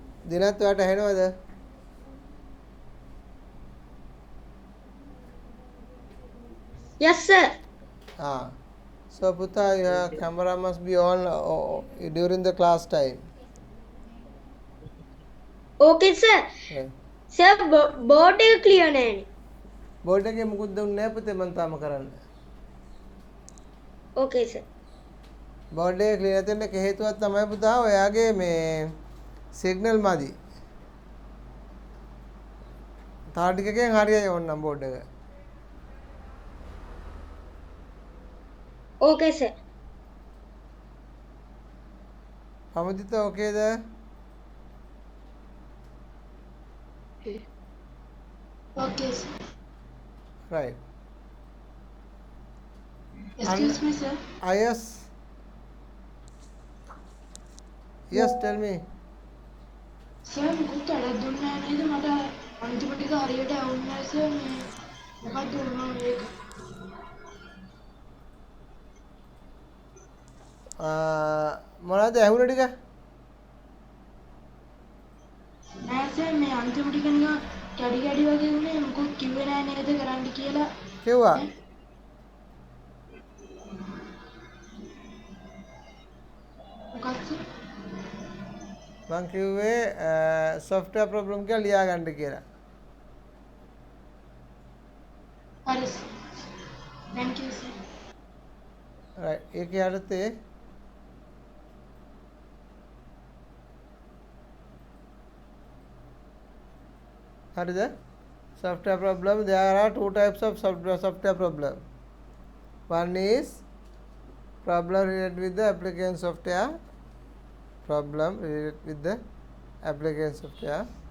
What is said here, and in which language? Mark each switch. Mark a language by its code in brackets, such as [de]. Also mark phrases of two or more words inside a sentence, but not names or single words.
[si] දිනත් ඔයාට ඇහෙනවද? [en] Yes, sir. So Putha, your camera must be on during the class time. Okay, sir. Right. [si] Sir, board එක clear නෑනේ. බෝඩ් එකේ මුකුත් දුන්නේ නැහැ පුතේ මම තාම කරන්න. [en] Okay, sir. [si] බෝඩ් එකේ ක්ලියර් නැතින එක හේතුවක් තමයි පුතා ඔයාගේ මේ සිග්නල් මදි. තා ටිකකින් හරියයි ඕනනම් බෝඩ් එක. [en] Okay, sir. [si] පමදිත ඕකේද? [en] Okay, sir. Right. Excuse me, sir. Yes. Yes, tell me. Sir, [si] මුකුත් වැඩක් දුන්නේ නැහැ නේද? මට අන්තිම ටික හරියට ඇහුන්නේ නැහැ sir. මේ මොකක්ද වුණා මේක? මොනවද ඇහුණ ටික? නෑ sir, මේ අන්තිම ටික නිකන් කැඩි කැඩි වගේ වුණේ. මුකුත් කිව්වේ නැහැ නේද කරන්න කියලා. කිව්වා. මොකක්ද sir? මං කිව්වේ [en] software problem [si] කියලා ලියා ගන්න කියලා. හරි sir. [en] Thank you sir. right. [si] ඒකේ අර්ථය හරිද? [en] software problem, there are two types of software problem. One is problem related with the application software. Problem related with the application software.